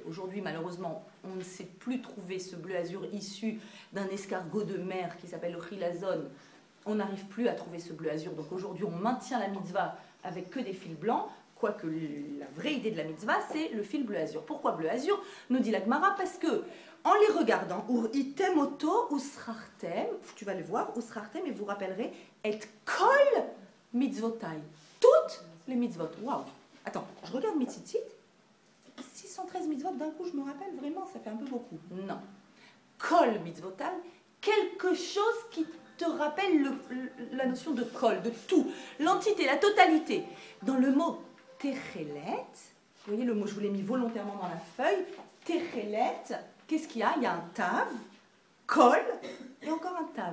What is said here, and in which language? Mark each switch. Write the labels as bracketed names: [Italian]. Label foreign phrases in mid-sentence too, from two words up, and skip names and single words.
[French] Aujourd'hui, malheureusement, on ne sait plus trouver ce bleu azur issu d'un escargot de mer qui s'appelle le chilazone. On n'arrive plus à trouver ce bleu azur. Donc aujourd'hui, on maintient la mitzvah avec que des fils blancs, quoique la vraie idée de la mitzvah, c'est le fil bleu azur. Pourquoi bleu azur? Nous dit la Gemara, parce que en les regardant, [Hebrew] וראיתם אותו וזכרתם, [French] tu vas le voir, usrartem, et vous rappellerez, [Hebrew] את כל מצוותי. [French] Toutes les mitzvot. Waouh! Attends, je regarde mes tzitzit. 613 mitzvot, d'un coup, je me rappelle vraiment, ça fait un peu beaucoup. Non. [Hebrew] כל מצוותי, [French] quelque chose qui te rappelle la notion de kol, de tout, l'entité, la totalité. Dans le mot techelet, vous voyez le mot, je vous l'ai mis volontairement dans la feuille, techelet, qu'est-ce qu'il y a? Il y a un tav, kol, et encore un tav.